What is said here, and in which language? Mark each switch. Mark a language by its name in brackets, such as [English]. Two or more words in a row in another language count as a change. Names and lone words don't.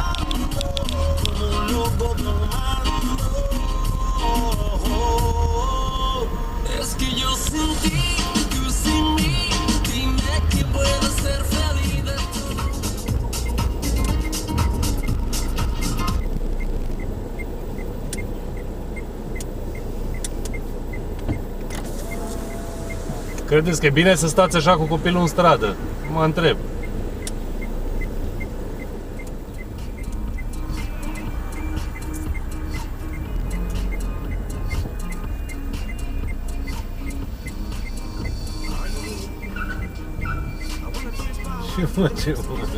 [Spanish] Es que yo sin ti, tú sin mí, dime quién puede ser feliz de tú. [Romanian] Credeți că e bine să stați așa cu copilul în stradă? Mă întreb. Ce mă, ce mă?